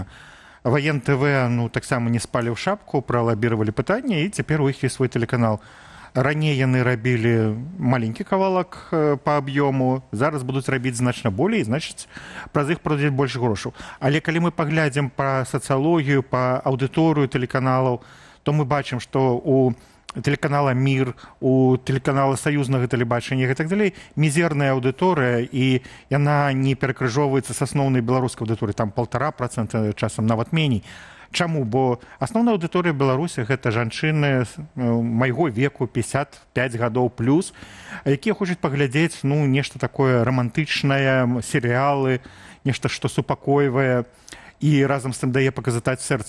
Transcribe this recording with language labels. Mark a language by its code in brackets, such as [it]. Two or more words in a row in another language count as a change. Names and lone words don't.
[be] Воен ТВ ну таксама не спалі ў шапку, пралабіравалі пытанне, і цяпер у іх ёсць свой тэлеканал. Раней яны рабілі маленькі кавалак па аб'ёму, зараз будуць рабіць значна болей, значыць, праз іх пройдзе больш грошаў. Але калі мы паглядзім па сацыялогію, па аўдыторыю тэлеканалаў, то мы бачым, што у телеканала «Мир», у телеканала «Союзнага тэлебачання» і так далей, мізерная аўдыторыя, і яна не перакрыжоўваецца з асноўнай беларускай аўдыторыі, там 1,5%, часам нават меней. Чаму? Бо асноўная аўдыторыя Беларусі – гэта жанчыны майго веку, 55 гадоў плюс, якія хочуць паглядзець ну, нешта такое рамантычнае, серыялы, нешта, што супакойвае, і разам з тым дае паказаць сэрца.